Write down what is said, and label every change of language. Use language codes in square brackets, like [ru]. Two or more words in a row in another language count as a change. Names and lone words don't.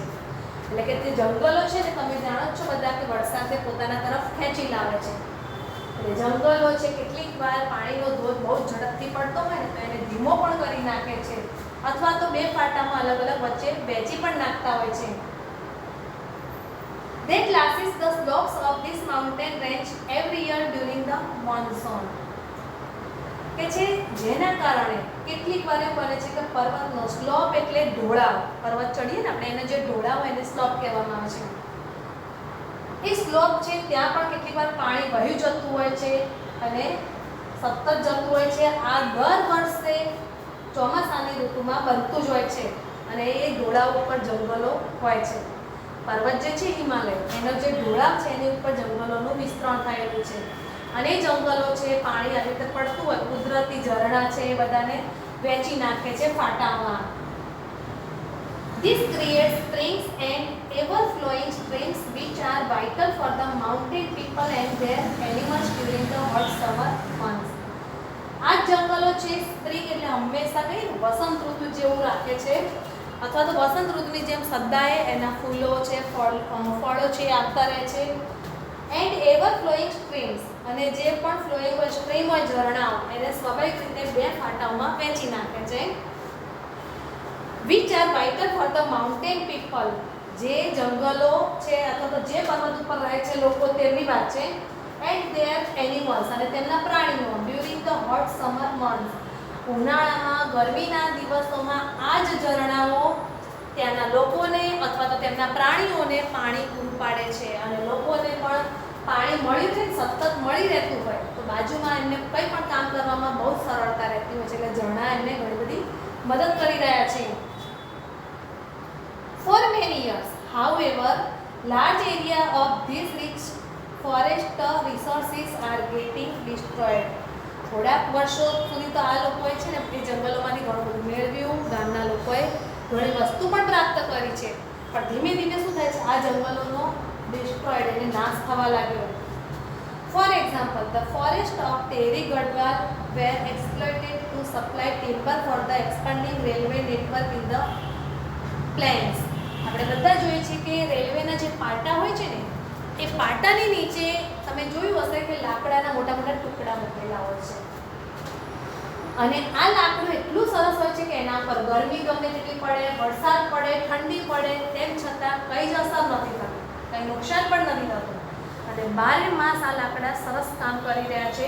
[gu] એટલે કે તે જંગલો છે ને તમે જાણો છો બધા કે વરસાદને પોતાના તરફ ખેંચી લાવે છે. એટલે જંગલો છે કેટલીક વાર પાણીનો ધોધ બહુ ઝડપથી પડતો હોય ને તો એને ધીમો પણ કરી નાખે છે અથવા તો બે પાટામાં અલગ અલગ વચ્ચે વહેંચી પણ નાખતા હોય છે. [en] That classes the slopes of this mountain range every year during the monsoon. [gu] કે છે જેના કારણે કેટલીક વાર એવું બને છે કે પર્વતનો સ્લોપ એટલે ઢોળાવ, પર્વત ચડીએ ને આપણે એને જે ઢોળાવ હોય એને સ્લોપ કહેવામાં આવે છે. એ સ્લોપ છે ત્યાં પણ કેટલીક વાર પાણી વહી જતું હોય છે અને સતત જતું હોય છે. આ દર વર્ષે ચોમાસાની ઋતુમાં બનતું જ હોય છે અને એ ઢોળાવ ઉપર જંગલો હોય છે. પર્વત જે છે હિમાલય એનો જે ઢોળાવ છે એની ઉપર જંગલોનું વિસ્તરણ થયેલું છે અને જંગલો છે પાણી આવી રીતે પડતું હોય, કુદરતી ઝરણા છે એ બધાને વહેંચી નાખે છે ફાટામાં. [en] This creates springs and ever-flowing streams which are vital for the mountain people and their animals during the hot summer months. [gu] આ જંગલો છે સ્પ્રિંગ એટલે હંમેશા કઈ વસંત ઋતુ જેવું રાખે છે અથવા તો વસંત ઋતુની જેમ સદાય એના ફૂલો છે, ફળો છે આવતા રહે છે. [en] and ever flowing streams [gu] અને જે પણ ફ્લોઈંગ હોય સ્ટ્રીમ હોય ઝરણાઓ એને સ્વાભાવિક રીતે બે ફાટાઓમાં વહેંચી નાખે છે. [en] which are vital for the mountain people, [gu] જે જંગલો છે અથવા તો જે પર્વત ઉપર રહે છે લોકો તેમની વાત છે. [en] and their animals [gu] અને તેમના પ્રાણીઓ [en] during the hot summer months, [gu] ઉનાળામાં ગરમીના દિવસોમાં આ જ ઝરણાઓ ત્યાંના લોકોને અથવા તો તેમના પ્રાણીઓને પાણી પૂરું પાડે છે અને લોકોને પણ પાણી મળી રહે, સતત મળી રહેતું હોય તો બાજુમાં એમને કંઈ પણ કામ કરવામાં બહુ સરળતા રહેતી હોય છે. એટલે ઝરણા એમને ઘણી બધી મદદ કરી રહ્યા છે. [en] For many years, however, large area of these rich forest resources are getting destroyed. [gu] થોડાક વર્ષો સુધી તો આ લોકોએ છે ને એ જંગલોમાંથી ઘણું બધું મેળવ્યું, ગામના લોકોએ ઘણી વસ્તુ પણ પ્રાપ્ત કરી છે, પણ ધીમે ધીમે શું થાય છે આ જંગલોનો ડિસ્ટ્રોયડ એટલે નાશ થવા લાગ્યો. [en] For example, the forest of Tehri Garhwal were exploited to supply timber for the expanding railway network in the plains. [gu] આપણે બધા જોઈએ છીએ કે રેલવેના જે પાટા હોય છે ને એ પાટાની નીચે તમે જોયું હશે કે લાકડાના મોટા મોટા ટુકડા મૂકેલા હોય છે અને આ લાકડું એટલું સરસ હોય છે કે એના પર ગરમી ગમે તેટલી પડે, વરસાદ પડે, ઠંડી પડે તેમ છતાં કંઈ જ અસર નથી થતી, કંઈ નુકસાન પણ નથી થતું અને 12 માસ આ લાકડા સરસ કામ કરી રહ્યા છે.